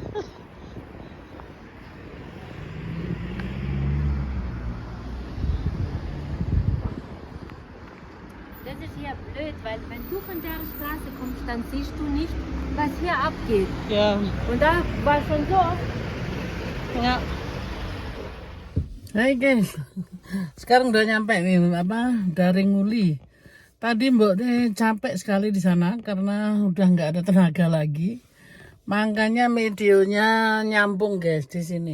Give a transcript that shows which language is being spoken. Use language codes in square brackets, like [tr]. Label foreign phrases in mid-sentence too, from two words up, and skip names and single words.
[de] Das ist hier blöd, weil wenn du von der Straße kommst, dann siehst du nicht, was hier abgeht. Ja. Und da war schon so oft. [id] Ya. Hai guys, sekarang udah nyampe nih apa dari Nguli. Tadi Mbok De capek sekali di sana karena udah nggak ada tenaga lagi. Makanya videonya nyambung guys di sini.